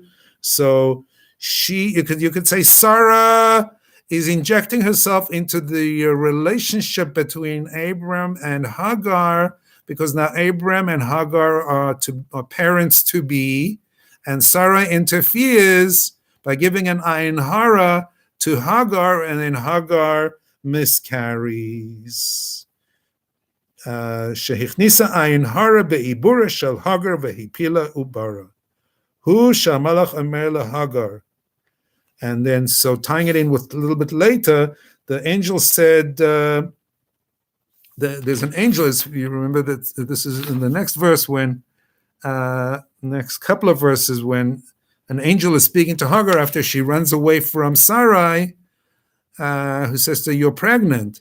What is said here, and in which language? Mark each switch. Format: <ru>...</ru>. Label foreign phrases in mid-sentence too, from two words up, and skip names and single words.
<en>So you could say Sarah is injecting herself into the relationship between Abram and Hagar, because now Abram and Hagar are parents to be, and Sarah interferes by giving an</en> <he>עין הרע</he> <en>to Hagar, and then Hagar miscarries.</en> <he>שהכניסה עין הרע בעוברה של הגר והפילה עוברה. הוא שהמלאך אמר להגר.</he> <en>And then, so tying it in with a little bit later, the angel said, there's an angel, as you remember that this is in the next verse, next couple of verses, when an angel is speaking to Hagar after she runs away from Sarai, who says to her, you're pregnant.</en>